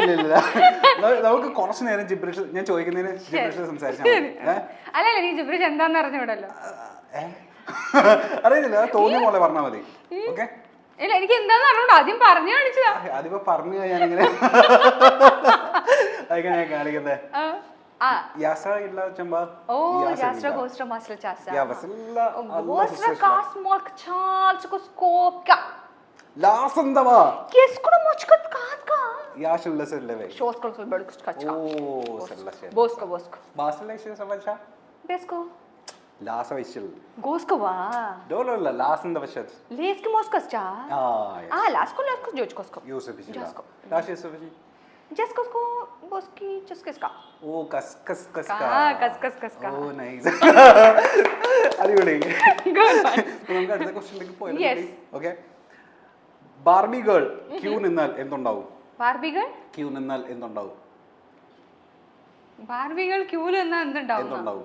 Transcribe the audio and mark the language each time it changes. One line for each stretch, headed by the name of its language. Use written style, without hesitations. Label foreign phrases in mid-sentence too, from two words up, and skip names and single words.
Malayalam: ഇല്ല നമുക്ക് കുറച്ചു നേരം ജിബ്രിഷ് ഞാൻ ചോദിക്കുന്നതിന് ജിബ്രിഷിൽ സംസാരിച്ചാൽ അല്ലല്ല, നീ ജിബ്രിഷ് എന്താന്ന് അറിഞ്ഞുവിടല്ലോ. അറിയില്ല, തോന്നിയ പോലെ പറഞ്ഞാൽ മതി. ഓക്കെ. ഇല്ല, എനിക്ക് എന്താന്ന് അറിഞ്ഞൂടാ, ആദ്യം പറഞ്ഞു കാണിച്ചതാ. അതിപ്പോ പറഞ്ഞു ഞാനിങ്ങനെ ഞാൻ കാണിക്കുന്നേ. Я сагила чамба. Я строгостро масло часа. Я васила. Гостро кас молк чалчко скопка. Ласандава. Кескуно мочкат катка. Я шиллесelleve. Шоскол бөлкс качка. О, серлаше. Боско. Баслеше савалша. Беско. Lasa vishil. Gosko va. Dolo lasanda vashat. Leski moskos cha. Lasko jochkosko. Yusuf vishil. Lashi Yusuf vishil. Jaskosko boski cheskeska.
English: Oh, kas. Oh, nice.
Malayalam: അടിപൊളി. നമുക്ക് അടുത്ത ക്വസ്റ്റ്യനിലേക്ക് പോയാലോ? ഓക്കെ.
English: Barbie girl
Malayalam: ക്യൂ നിന്നാൽ എന്തുണ്ടാവും?
English: Barbie girl
Malayalam: ക്യൂ നിന്നാൽ എന്തുണ്ടാവും?
English: Barbie girl
Malayalam: ക്യൂല് നിന്നാൽ എന്തുണ്ടാവും?